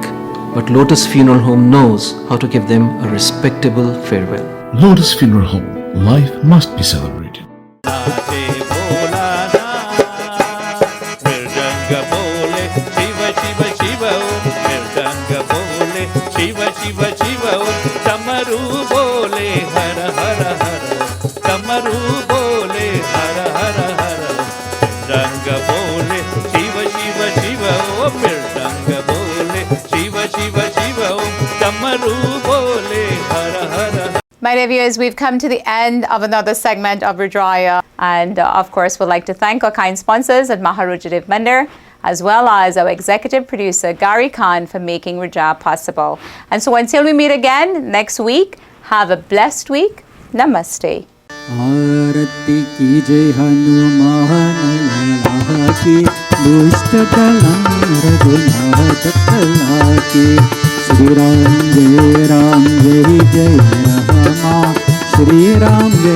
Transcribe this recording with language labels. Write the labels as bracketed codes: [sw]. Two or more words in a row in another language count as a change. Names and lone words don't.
[en] But Lotus Funeral Home knows how to give them a respectable farewell. Lotus Funeral Home. Life must be celebrated. [hi] शिव शिव शिव तमरु बोले हर हर हर तमरु बोले हर हर हर रंगा बोले शिव शिव शिव रंगा बोले शिव शिव शिव तमरु बोले हर हर. [en] My dear viewers, we've come to the end of another segment of Rudraaya, and of course we'd like to thank our kind sponsors at Maha Mandir, as well as our executive producer Gary Khan for making Rudraaya possible. And so until we meet again next week, have a blessed week. Namaste. [hi] आरती कीजे हनुमान लाला की दुष्ट दलं रघुनाथ कला की श्री राम जय जय रामा श्री राम